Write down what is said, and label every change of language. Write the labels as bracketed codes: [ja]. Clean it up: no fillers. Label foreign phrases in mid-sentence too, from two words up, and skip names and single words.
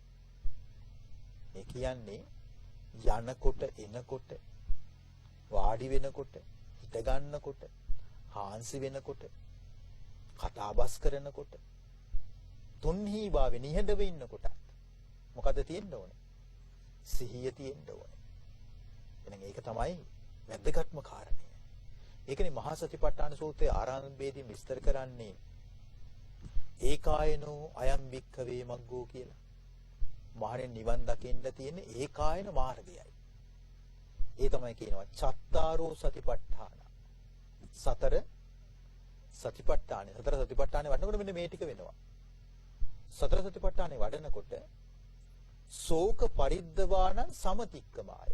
[si] ඒ කියන්නේ යනකොට, එනකොට, වාඩි වෙනකොට, හිට ගන්නකොට, හාන්සි වෙනකොට, කතාබස් කරනකොට, තුන්හි භාවේ නිහඬව ඉන්නකොට මොකද තියෙන්න ඕනේ? සිහිය තියෙන්න ඕනේ. එහෙනම් ඒක තමයි වැදගත්ම කාරණය. ඒකනේ මහා සතිපට්ඨාන සූත්‍රයේ ආරම්භයේදී විස්තර කරන්නේ [pi] ඒකායනෝ අයම් වික්ඛවේ මග්ගෝ [si] කියලා. මහණෙනි නිවන් දකින්න තියෙන ඒකායන මාර්ගයයි. ඒ තමයි කියනවා [pi] චත්තාරෝ සතිපට්ඨාන. [si] සතර සතිපට්ඨානේ වඩනකොට මෙන්න මේ ටික වෙනවා. සතර සතිපට්ඨානේ වඩනකොට [pi] ශෝක පරිද්දවාන සමතික්කමාය.